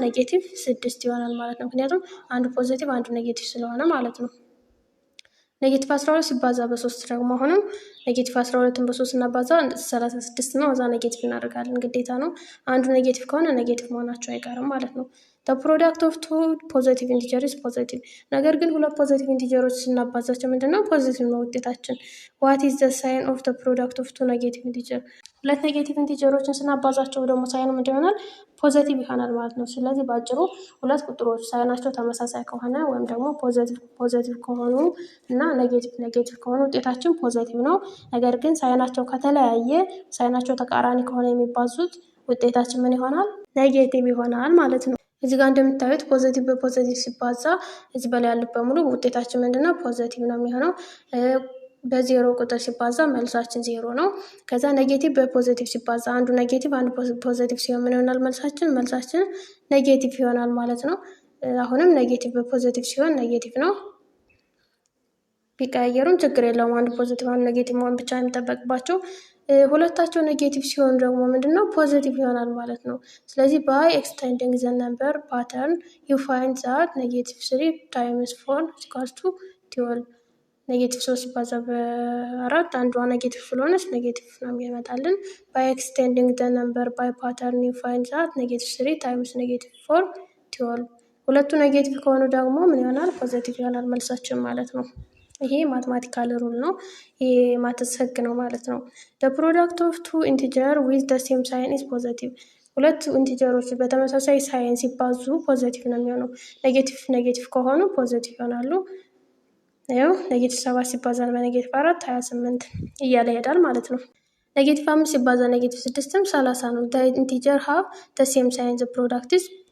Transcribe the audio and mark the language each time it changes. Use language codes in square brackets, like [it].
[am] ኔጌቲቭ 6 ይሆናል ማለት ነው። ምክንያቱም አንዱ ፖዚቲቭ አንዱ ኔጌቲቭ ስለሆነ ማለት ነው። ኔጌቲቭ 12 ሲባዛ በ3 ደግሞ አሁንም ኔጌቲቭ 12ን በ3 እናባዛ 36 ነው። እዛ ኔጌቲቭ እናደርጋለን ግዴታ ነው። አንዱ ኔጌቲቭ ከሆነ ኔጌቲቭ መሆናቸው አይቀርም ማለት ነው። [en] the product of two positive integers is positive። [am] ነገር ግን ሁለት ፖዚቲቭ ኢንቲጀሮች ስናባዛቸው ምንድነው? ፖዚቲቭ ነው ውጤታችን። [en] what is the sign of the product of two negative integers? [am] ሁለት ኔጌቲቭ ኢንቲጀሮችን ስናባዛቸው ደግሞ ሳይኑ ምንድን ይሆናል? ፖዚቲቭ ይሆናል ማለት ነው። ስለዚህ በአጭሩ ሁለት ቁጥሮች ሳይናቸው ተመሳሳይ ከሆነ ወይም ደግሞ ፖዚቲቭ ከሆኑ እና ኔጌቲቭ ከሆኑ ውጤታችን ፖዚቲቭ ነው። ነገር ግን ሳይናቸው ከተለያየ ሳይናቸው ተቃራኒ ከሆነ የሚባዙት ውጤታችን ምን ይሆናል? ኔጌቲቭ ይሆናል ማለት ነው። እዚህ ጋር እንደምታዩት ፖዚቲቭ በፖዚቲቭ ሲባዛ እዚህ በላይ ያሉት በሙሉ ውጤታችን ምንድነው? ፖዚቲቭ ነው የሚሆነው። በዜሮ ቁጥር ሲባዛ መልሳችን 0 ነው። ከዛ ኔጌቲቭ በፖዚቲቭ ሲባዛ አንዱ ኔጌቲቭ አንዱ ፖዚቲቭ ሲሆን ምን ይሆናል? መልሳችን ኔጌቲቭ ይሆናል ማለት ነው። አሁንም ኔጌቲቭ በፖዚቲቭ ሲሆን ኔጌቲቭ ነው። ቢቀያየሩም ችግር የለውም። አንዱ ፖዚቲቭ አንዱ ኔጌቲቭ መሆን ብቻ የሚጠበቅባቸው። ሁለታቸው ኔጌቲቭ ሲሆን ደግሞ ምንድነው? ፖዚቲቭ ይሆናል ማለት ነው። ስለዚህ [en] by extending the number pattern you find that -3 times 4 equals to 12 [am] ኔጌቲቭ 3 ሲባዛ በ4 አንዷ ኔጌቲቭ ስለሆነች ኔጌቲቭ ነው የሚመጣልን። [en] ባይ ኤክስቴንዲንግ ደ ነምበር ባይ ፓተርን ዩ ፋይንድ ዛት ኔጌቲቭ 3 ታይምስ ኔጌቲቭ 4 12። [am] ሁለቱ ኔጌቲቭ ከሆኑ ደግሞ ምን ይሆናል? ፖዘቲቭ ይሆናል መልሳችን ማለት ነው። ይሄ ማትማቲካል ሩል ነው። ይሄ ማትስ ህግ ነው ማለት ነው። [en] ደ ፕሮዳክት ኦፍ ቱ ኢንቲጀር ዊዝ ደ ሴም ሳይን ኢዝ ፖዘቲቭ። [am] ሁለት ኢንቲጀሮች በተመሳሳይ ሳይን ሲባዙ ፖዘቲቭ ነው የሚሆነው። ኔጌቲቭ ኔጌቲቭ ከሆኑ ፖዘቲቭ ይሆናሉ። ይኸው ኔጌቲቭ 7 ሲባዛ በኔጌቲቭ 4 28 እያለ ይሄዳል ማለት ነው። ኔጌቲቭ 5 ሲባዛ ኔጌቲቭ 6ም 30 ነው። [en] ደ ኢንቲጀር ሃቭ ደ ሴም ሳይን ዘ ፕሮዳክት ኢዝ